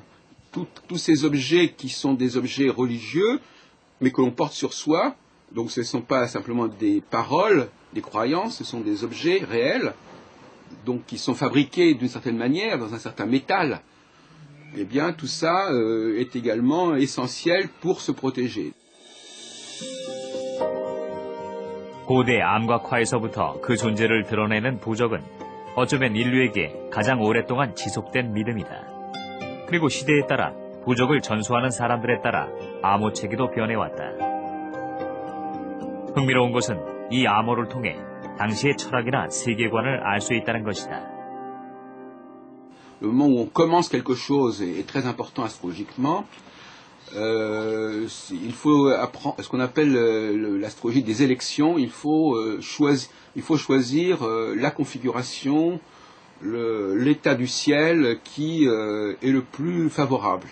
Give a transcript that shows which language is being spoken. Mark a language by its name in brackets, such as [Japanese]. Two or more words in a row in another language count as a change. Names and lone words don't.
[French] Tous ces objets qui sont des objets religieux, mais que l'on porte sur soi, donc ce ne sont pas simplement des paroles, des croyances, ce sont des objets réels, donc qui sont fabriqués d'une certaine manière, dans un certain métal. Eh bien, tout ça est également essentiel pour se protéger. [Korean] 고대 암각화에서부터 그 존재를 드러내는 부적은 어쩌면 인류에게 가장 오랫동안 지속된 믿음이다. 그리고 시대에 따라 부적을 전수하는 사람들에 따라 암호 체계도 변해왔다. 흥미로운 것은 이 암호를 통해 당시의 철학이나 세계관을 알 수 있다는 것이다. [French] Le moment où on commence quelque chose est très important astrologiquement. Il faut apprendre ce qu'on appelle l'astrologie des élections. Il faut choisir la configuration, l'état du ciel qui est le plus favorable.